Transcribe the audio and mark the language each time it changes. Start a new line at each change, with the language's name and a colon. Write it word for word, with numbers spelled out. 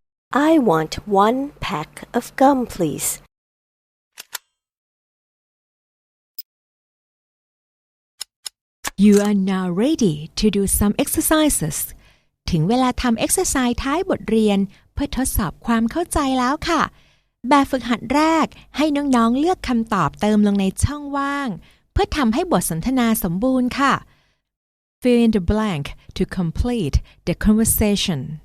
English: I want one pack of gum, please. You are now ready to do some exercises.
Thai: ถึงเวลาทำ exercise ท้ายบทเรียนเพื่อทดสอบความเข้าใจแล้วค่ะแบบฝึกหัดแรกให้น้องๆเลือกคำตอบเติมลงในช่องว่างเพื่อทำให้บทสนทนาสมบูรณ์ค่ะ
English: Fill in the blank to complete the conversation.